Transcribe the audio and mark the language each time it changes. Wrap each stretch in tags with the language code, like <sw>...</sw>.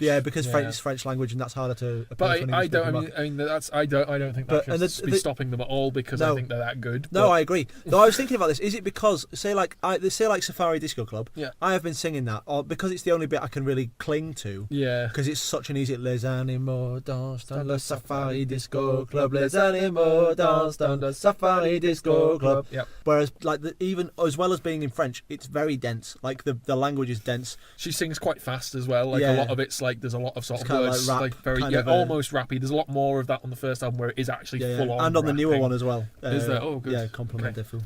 <en>Yeah, because it's French language, and that's harder to. But I don't think that should be stopping them at all because I think they're that good. No, I agree. Though I was thinking about this. Is it because say like Safari Disco Club? Yeah. I have been singing that, or because it's the only bit I can really cling to. Yeah. Because it's such an easy.</en> <fr>Les animaux dansent dans le Safari Disco Club. Les animaux dansent dans le Safari Disco Club.</fr> <en>Yep. Whereas like even as well as being in French, it's very dense. Like the language is dense. She sings quite fast as well. Like a lot of it's like there's a lot of sort of words, like rap, very almost rappy. There's a lot more of that on the first album where it is actually full on. And on the newer one as well. Is there? Oh, good. Yeah, Compliment de Fou.</en>